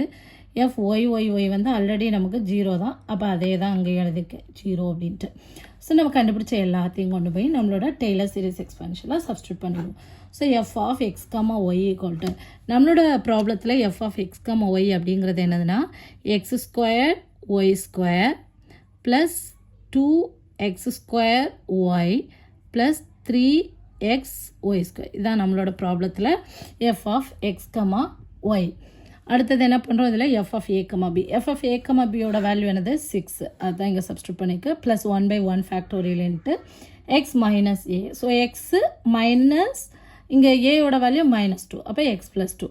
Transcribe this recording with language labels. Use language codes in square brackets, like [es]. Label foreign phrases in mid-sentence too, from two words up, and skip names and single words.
[en] FYI already [ta] நமக்கு 0 தான், அப்போ அதே தான் அங்கே எழுதியிருக்கேன் 0 அப்படின்ட்டு. ஸோ நம்ம கண்டுபிடிச்ச எல்லாத்தையும் கொண்டு போய் நம்மளோட [en] Taylor series expansion [ta] சப்ஸ்டியூட் பண்ணிடுவோம். ஸோ [en] f of x, y equal [ta] நம்மளோட ப்ராப்ளத்தில் [en] f of x, y [ta] அப்படிங்கிறது என்னதுன்னா x² y² + 2x² y + 3x y². இதுதான் நம்மளோட ப்ராப்ளத்தில் [en] f of x, y. [ta] அடுத்தது என்ன பண்ணுறோம்? இதில் [en] f of a, f of a, value [ta] என்னது? 6. அதுதான் இங்கே சப்ஸ்டியூட் பண்ணிக்க. +1/1 [en] factorial into x - a. [ta] ஸோ [en] x minus [ta] இங்கே ஏயோட வேல்யூ -2, அப்போ எக்ஸ் + 2.